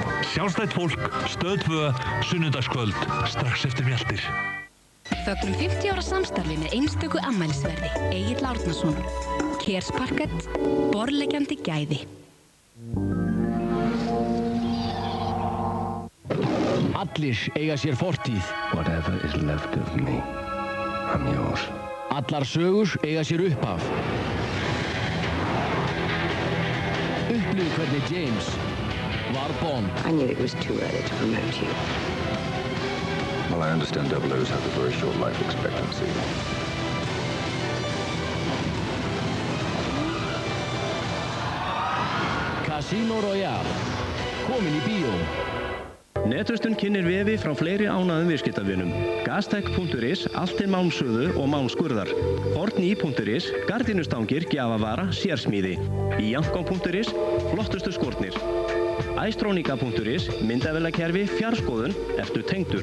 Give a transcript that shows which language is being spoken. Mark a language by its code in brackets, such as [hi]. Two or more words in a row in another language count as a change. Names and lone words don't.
[is] Sjálfstætt fólk, Stöð 2, sunnudagskvöld, strax eftir mjaltir. Fögnum 50 ára samstarfi með einstöku afmælisverði, Egill Árnason. Kersparkett, borðleggjandi gæði. Allir eiga sér fortíð. [en] Whatever is left of me, I'm yours. [is] Allar sögur eiga sér upphaf. Upplifðu hvernig James var Bond. [en] I knew it was too early to promote you. Well, I understand 00s have a very short life expectancy. Casino Royale, [is] komin í bíó. Netverslun kynnir vefi frá fleiri ánægðum viðskiptavinum. Gastech.is, allt til málmsöðu og málmskurðar. Hortný.is, gardínustangir, gjafavara, sérsmíði. Jankon.is, flottustu skórnir. Æstrónika.is, myndavélakerfi, fjarskoðun, ertu tengdur.